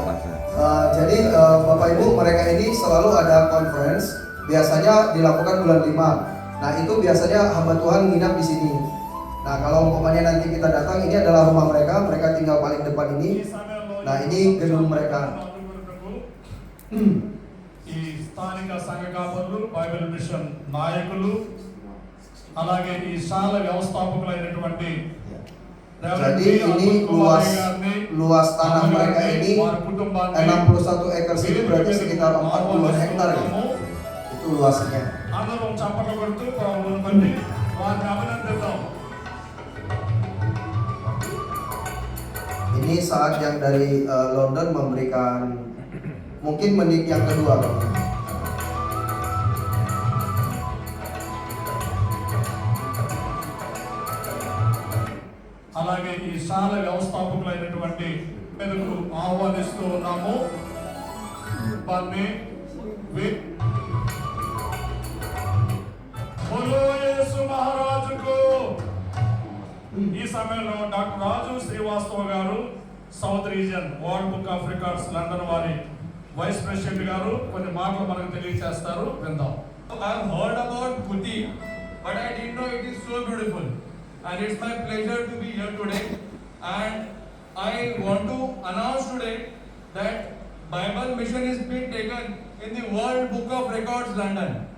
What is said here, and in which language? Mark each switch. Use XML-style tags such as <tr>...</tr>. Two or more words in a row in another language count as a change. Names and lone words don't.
<id>Jadi Bapak Ibu, mereka ini selalu ada conference. Biasanya dilakukan bulan 5. Nah itu biasanya hamba Tuhan nginap di sini. Nah kalau umpamanya nanti kita datang, ini adalah rumah mereka. Mereka tinggal paling depan ini. Nah ini gedung mereka.</id> <te>ఈ స్థానిక సంఘ కాపరులు, బైబిల్ మిషన్ నాయకులు, అలాగే ఈ శాల వ్యవస్థాపకులైనటువంటి</te> <id>Jadi ini luas tanah mereka ini 61 ekar sini, berarti sekitar 40 hektar ya. Itu luasnya.</id> <te>అందరం చప్పట్లు కొడుతూ ప్రభువుని బట్టి వారిని అభినందిద్దాం.</te> <id>Ini saat yang dari London memberikan mungkin menit yang kedua.</id> <te>అలాగే ఈ శాల వ్యవస్థాపకులైనటువంటి మీదకు ఆహ్వానిస్తూ ఉన్నాము. వారిని బోలో యేసు మహారాజుకు. ఈ సమయంలో డాక్టర్ రాజు శ్రీవాస్తవ గారు,</te> <en>South Region</en> <te>వరల్డ్ బుక్ ఆఫ్ రికార్డ్స్ లండన్ వారి</te> <en>vice president</en> <te>గారు కొన్ని మాటలు మనకు తెలియజేస్తారు, విందాం.</te> <en>I have heard about Guti, but I didn't know it is so beautiful. And it's my pleasure to be here today. And I want to announce today that Bible mission is being taken in the World Book of Records, London.</en>